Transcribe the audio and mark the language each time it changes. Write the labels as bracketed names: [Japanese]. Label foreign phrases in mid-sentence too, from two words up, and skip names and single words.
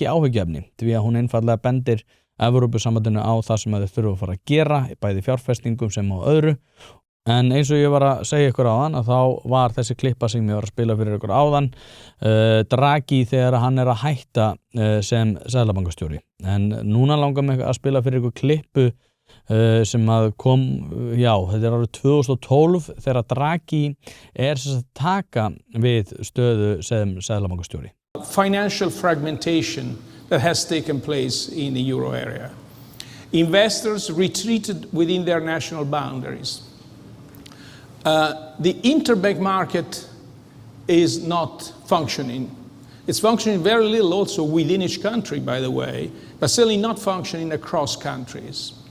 [Icelandic] áhyggjuefni því að hún einfaldlega bendir Evrópusambandinu á það sem þau þurfa að fara að gera bæði fjárfestingum sem á öðru en eins og ég var að segja ykkur áðan að þá var þessi klippa sem ég var að spila fyrir ykkur áðan Draghi þegar hann að hætta sem seðlabankastjóri en núna langar mig að spila fyrir ykkur klippu sem að kom, þetta árið 2012 þegar Draghi sem að taka við stöðu sem seðlabankastjóri. [English] Financial fragmentation that has taken place in the euro area. Investors retreated within their national boundaries. The interbank market is not functioning. It's functioning very little also within each country, by the way, but certainly not functioning across countries.